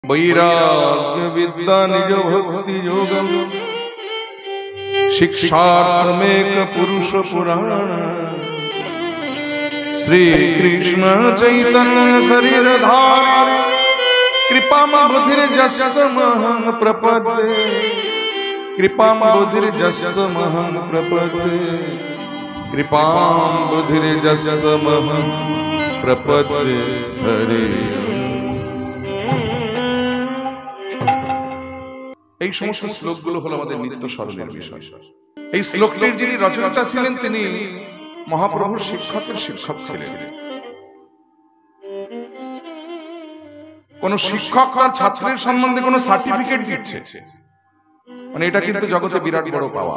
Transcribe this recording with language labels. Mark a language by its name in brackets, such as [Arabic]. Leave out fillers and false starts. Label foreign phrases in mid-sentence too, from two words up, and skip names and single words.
[Sanskrit] वैराग्य विद्या निज भक्ति योगम शिक्षार्थमेक पुरुष पुराण श्री कृष्ण चैतन्य शरीर धारी कृपाम बुद्धिर्जस्तमहं प्रपद्ये कृपाम बुद्धिर्जस्तमहं प्रपद्ये कृपाम बुद्धिर्जस्तमहं प्रपद्ये हरे। [Bangla] এই সমস্ত শ্লোকগুলো হলো আমাদের নিত্য স্মরণের বিষয়। এই শ্লোকটির যিনি রচয়িতা ছিলেন তিনি মহাপ্রভুর শিক্ষকের শিক্ষক ছিলেন। কোন শিক্ষক তার ছাত্রের সম্বন্ধে কোন সার্টিফিকেট দিচ্ছে, মানে এটা কিন্তু জগতে বিরাট বড় পাওয়া।